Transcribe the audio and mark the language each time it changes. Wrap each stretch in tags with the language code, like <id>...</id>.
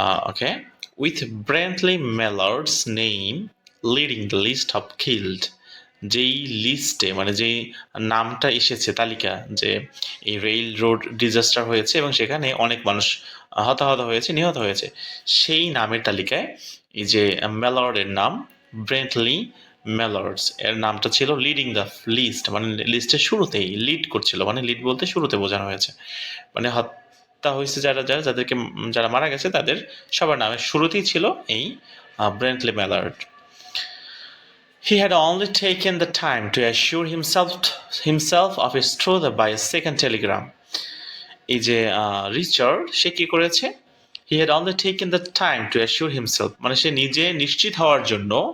<bn>Okay,</bn> <en>with Brently Mallard's name leading the list of killed,</en> <bn>যেই লিস্টে মানে যেই নামটা এসেছে তালিকা, যে এই রেল রোড ডিজাস্টার হয়েছে এবং সেখানে অনেক মানুষ হতাহত হয়েছে, নিহত হয়েছে, সেই নামের তালিকায় এই যে মেলার্ডের নাম, ব্রেন্টলি মেলার্ডস এর নামটা ছিল</bn> <en>leading the list,</en> <bn>মানে লিস্টের শুরুতেই লিড করছিল, মানে লিড বলতে শুরুতে বোঝানো হয়েছে, মানে হত্যা হয়েছে যাদেরকে যারা মারা গেছে তাদের সবার নামের শুরুতেই ছিল এই ব্রেন্টলি মেলার্ড।</bn> <en>He had only taken the time to assure himself of its truth by a second telegram.</en> <bn>এই যে রিচার্ড সে কি করেছে,</bn> <en>he had only taken the time to assure himself,</en> <bn>মানে সে নিজে নিশ্চিত হওয়ার জন্য</bn>